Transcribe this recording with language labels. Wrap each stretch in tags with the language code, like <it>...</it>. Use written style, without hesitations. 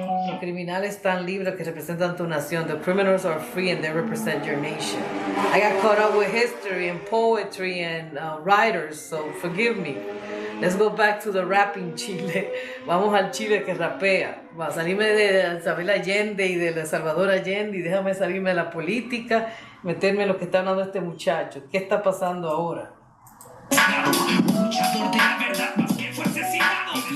<es>Los criminales están libres que representan tu nación.</es> <en>The criminals are free and they represent your nation. I got caught up with history and poetry and writers, so forgive me. Let's go back to the rapping Chile.</en> <es>Vamos al Chile que rapea. Va a salirme de Isabel Allende y de Salvador Allende y déjame salirme de la política, meterme en lo que está hablando este muchacho. ¿Qué está pasando ahora? Un luchador de la verdad más que fue asesinado.</es>